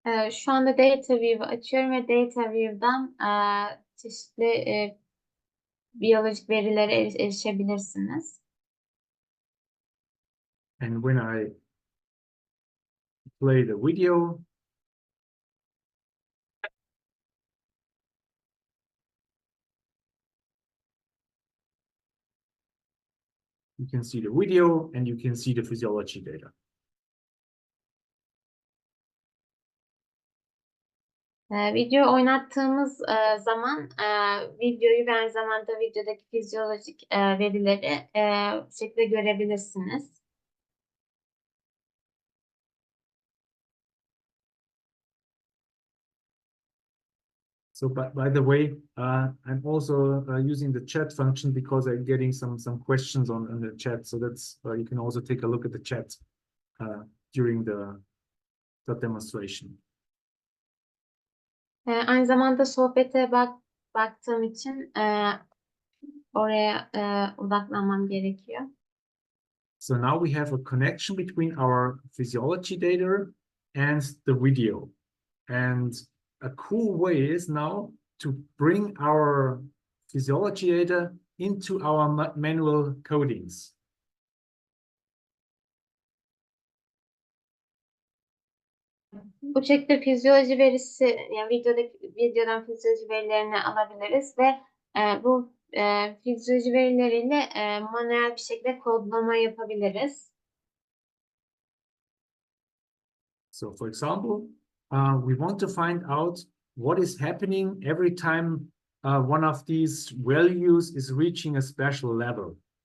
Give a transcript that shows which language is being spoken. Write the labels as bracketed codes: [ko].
[tr] Şu anda DataView'u açıyorum ve DataView'dan çeşitli biyolojik verilere erişebilirsiniz. [en] And when I play the video, you can see the video and you can see the physiology data. [tr] Video oynattığımız zaman videoyu ve aynı zamanda videodaki fizyolojik verileri bu şekilde görebilirsiniz. [en] So by the way, I'm also using the chat function because I'm getting some questions on the chat. So that's you can also take a look at the chat during the demonstration. [tr] Aynı zamanda sohbete baktığım için oraya odaklanmam gerekiyor. [en] So now we have a connection between our physiology data and the video. And a cool way is now to bring our physiology data into our manual codings. [tr] Bu şekilde fizyoloji verisi, yani videodan fizyoloji verilerini alabiliriz ve bu fizyoloji verileriyle manuel bir şekilde kodlama yapabiliriz. [en] So for example, we want to find out what is happening every time one of these values is reaching a special level.